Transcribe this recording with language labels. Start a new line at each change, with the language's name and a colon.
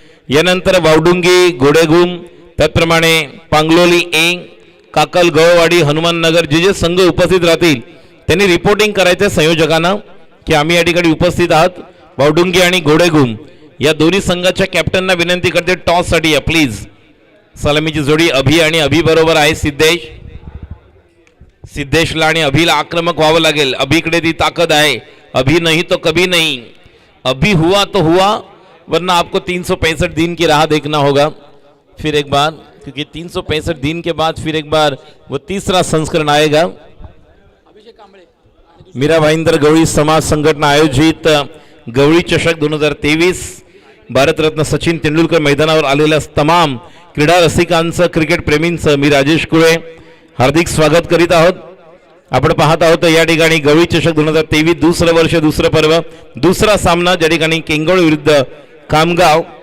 Marathi: यानंतर वावडुंगी, घोडेघुम, त्याचप्रमाणे पांगलोली ए, काकल, गवळवाडी, हनुमाननगर जे संघ उपस्थित राहतील त्यांनी रिपोर्टिंग करायचं संयोजकांना की आम्ही या ठिकाणी उपस्थित आहात. वावडुंगी आणि घोडेघुम या दोन्ही संघाच्या कॅप्टनना विनंती करते टॉससाठी या प्लीज. सलामीची जोडी अभि आणि अभि बरोबर आहे सिद्धेशला आणि अभिला आक्रमक व्हावं लागेल. अभिकडे ती ताकद आहे.
Hindi: अभी नहीं तो कभी नहीं, अभी हुआ तो हुआ, वरना आपको 365 दिन की राह देखना होगा फिर एक बार, क्योंकि 365 दिन के बाद फिर एक बार वो तीसरा संस्करण आएगा.
Marathi: मीरा भाईंदर गवळी समाज संघटना आयोजित गवळी चषक 2023 भारतरत्न सचिन तेंडुलकर मैदानावर आलेल्या तमाम क्रीडा रसिकांचं, क्रिकेट प्रेमींचं मी राजेश कुळे हार्दिक स्वागत करीत आहोत. आपण पाहत आहोत या ठिकाणी गवळी चषक 2023 दुसरं वर्ष, दुसरं पर्व, दुसरा सामना ज्या ठिकाणी केंगवळ विरुद्ध कामगाव.